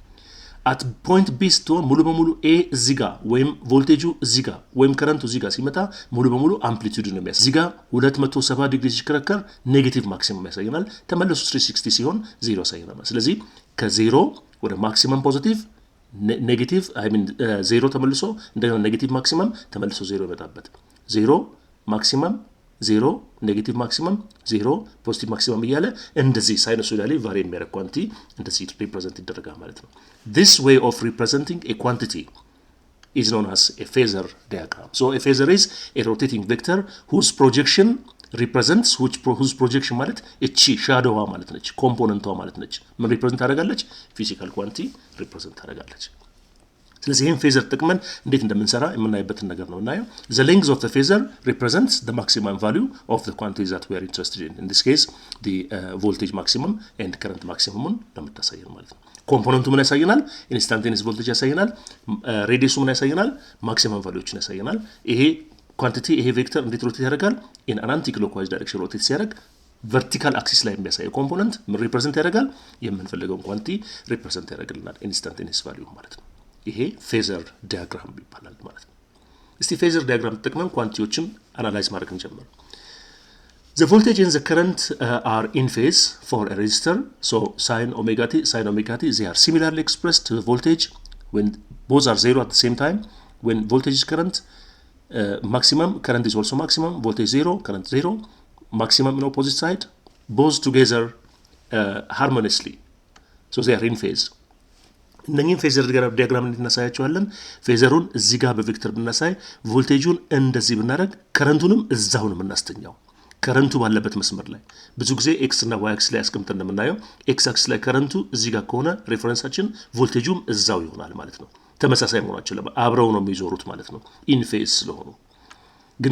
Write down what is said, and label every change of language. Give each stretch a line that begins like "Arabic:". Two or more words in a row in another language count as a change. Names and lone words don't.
English: at point B
Amharic: ስትሆን ሙሉ በሙሉ A እዚህ ጋር ወይም ቮልቴጁ እዚህ ጋር ወይም ከረንቱ እዚህ ጋር ሲመጣ ሙሉ በሙሉ አምፕሊቲዩድ ነው የሚያሳየው። እዚህ ጋር 270 ዲግሪ ሲከረከር
English: negative maximum
Amharic: ያሳየናል። ተመለሱ 360 ሲሆን 0 ያሳየናል። ስለዚህ ከ0 ወደ
English: maximum positive
Amharic: ኔጌቲቭ 0 ተመልሶ እንደገና
English: negative maximum
Amharic: ተመልሶ 0 ይመጣበት 0 ማክሲመም 0 ኔጌቲቭ ማክሲመም 0
English: positive maximum
Amharic: እያለ እንደዚህ
English: sinusoidally vary
Amharic: የሚያደርግ ኳንቲቲ እንደዚህ ሪፕሬዘንት ይደረጋል ማለት ነው።
English: This way of representing a quantity is known as a phasor diagram. So a phasor is a rotating vector whose projection represents whose projection
Amharic: ማለት እቺ ሻዶዋ ማለት ነች ኮምፖነንቷ ማለት ነች ምን ሪፕሬዘንት ታደርጋለች ፊዚካል ኳንቲቲ ሪፕሬዘንት ታደርጋለች። ስለዚህ ይሄን ፌዘር ጥቅመን እንዴት እንደምንሰራ የምናይበትን ነገር ነው እናየው።
English: The length of the phasor represents the maximum value of the quantity that we are interested in. In this case the voltage maximum and current maximum
Amharic: ለምታሳየን ማለት ነው። ኮምፖነንቱ ምን ያሳየናል?
English: instantaneous voltage
Amharic: ያሳየናል። ሬዲየሱ ምን ያሳየናል? ማክሲመም ቫልዩዎችን ያሳየናል። ይሄ ኳንቲቲ ይሄ ቬክተር እንዴት ሮቴት ያደርጋል?
English: in an anti-clockwise direction
Amharic: ሮቴት ሲያደርግ
English: vertical axis
Amharic: ላይ የሚያሳየው ኮምፖነንት ምን ሪፕሬዘንት ያደርጋል? የምንፈልገውን ኳንቲቲ ሪፕሬዘንት ያደርግልናል
English: instantaneous value
Amharic: ማለት ነው። ይሄ
English: phasor diagram
Amharic: ይባላል ማለት ነው። እስቲ
English: phasor diagram
Amharic: ተጠቅመን ኳንቲቲዎችን አናላይዝ ማድረግ እንጀምር።
English: The voltage and the current are in phase for a resistor. So sin omega t they are similarly expressed to the voltage when both are 0 at the same time. When voltage is current maximum, current is also maximum, voltage 0, current 0, maximum in opposite side, both together harmoniously. So they are in phase.
Amharic: እነኚህን
English: phasor diagram
Amharic: እንድናሳያቸዋለን። ፌዘሩን እዚህ ጋር በቬክተር ብናሳይ ቮልቴጁን እንደዚህ ብናደርግ ከረንቱንም እዛው ነው የምናስተኛው ከረንቱ ባለበት መስመር ላይ ብዙ ጊዜ ኤክስ እና ዋይ አክሲስ ላይ አስቀምጠን እንደምናየው ኤክስ አክሲስ ላይ ከረንቱ እዚህ ጋር ከሆነ ሬፈረንሳችን ቮልቴጁም እዛው ይሆናል ማለት ነው። ተመሳሳይ መሆናቸው አብረው ነው የሚዞሩት ማለት ነው
English: in phase
Amharic: ስለሆኑ ግን